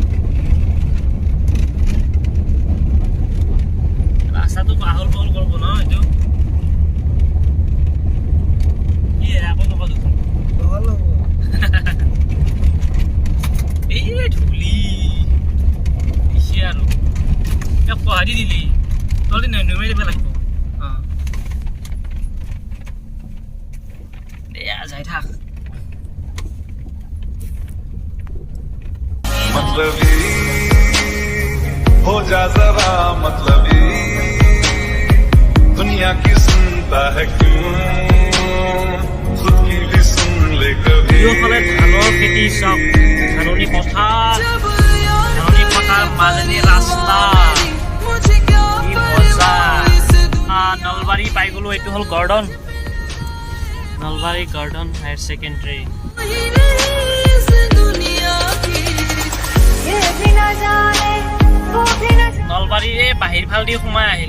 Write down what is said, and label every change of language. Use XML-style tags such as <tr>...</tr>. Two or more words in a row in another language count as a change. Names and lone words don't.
<as>ৰাস্তাটো পাহল বহল কৰিব ন এইটো কি আকৌ নকওঁ দেখোন বহল হ'ব। এই ধূলি পিছে আৰু এতিয়া পহাৰি দিলি তহঁতি নমাই দিব লাগিব। এয়া যাই থাক।</as> <hi>मतलबी हो जा जरा मतलबी दुनिया की सुनता है क्यों खुद की भी सुन ले कभी।</hi> <as>দুয়োফালে ধানৰ খেতি চব ধাননি পথাৰ মাজেদি ৰাস্তা কি মজা। নলবাৰী পাই গ'লো। এইটো হ'ল গাৰ্ডন নলবাৰী গাৰ্ডন হায়াৰ ছেকেণ্ডেৰী। নলবাৰীৰ এই বাহিৰ ফালেদি সোমাই আহিলো।</as>